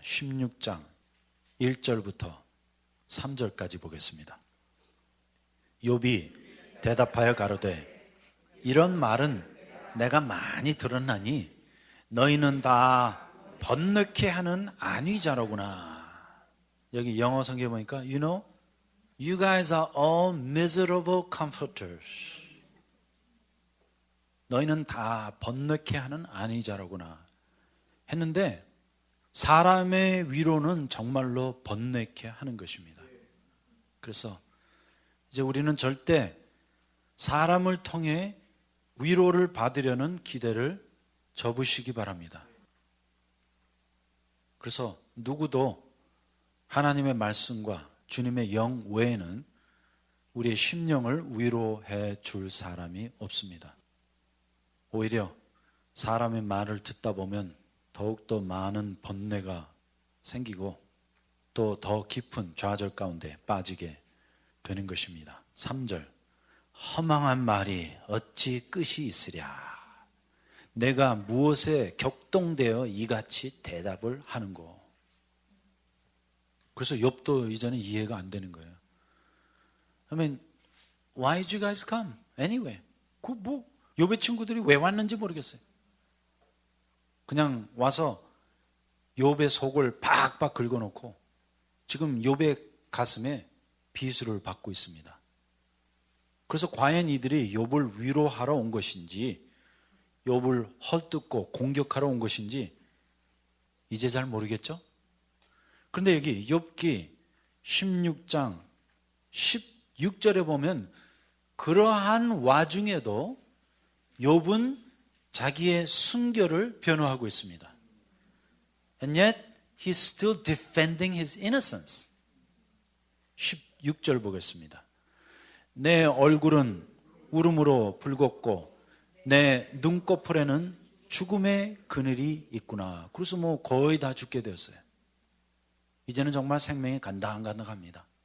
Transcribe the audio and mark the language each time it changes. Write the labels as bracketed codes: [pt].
[ko] 16장 1절부터 3절까지 보겠습니다. 욥이 대답하여 가로되 이런 말은 내가 많이 들었나니 너희는 다 번뇌케 하는 안위자로구나. 여기 영어 성경에 보니까 [en] You know, you guys are all miserable comforters. [ko] 너희는 다 번뇌케 하는 안위자로구나 했는데 사람의 위로는 정말로 번뇌케 하는 것입니다. 그래서 이제 우리는 절대 사람을 통해 위로를 받으려는 기대를 접으시기 바랍니다. 그래서 누구도 하나님의 말씀과 주님의 영 외에는 우리의 심령을 위로해 줄 사람이 없습니다. 오히려 사람의 말을 듣다 보면 더욱더 많은 번뇌가 생기고 또 더 깊은 좌절 가운데 빠지게 되는 것입니다. 3절 허망한 말이 어찌 끝이 있으랴. 내가 무엇에 격동되어 이같이 대답을 하는고. 그래서 욥도 이제는 이해가 안 되는 거예요. [en] I mean, why did you guys come? Anyway. [ko] 욥의 친구들이 왜 왔는지 모르겠어요. 그냥 와서 욥의 속을 팍팍 긁어놓고 지금 욥의 가슴에 비수를 받고 있습니다. 그래서 과연 이들이 욥을 위로하러 온 것인지 욥을 헐뜯고 공격하러 온 것인지 이제 잘 모르겠죠? 그런데 여기 욥기 16장 16절에 보면 그러한 와중에도 욥은 자기의 순교를 변호하고 있습니다. [en] And yet he's still defending his innocence. [ko] 16절 보겠습니다. 내 얼굴은 울음으로 붉었고 내 눈꺼풀에는 죽음의 그늘이 있구나. 그래서 뭐 거의 다 죽게 되었어요. 이제는 정말 생명이 간당간당합니다.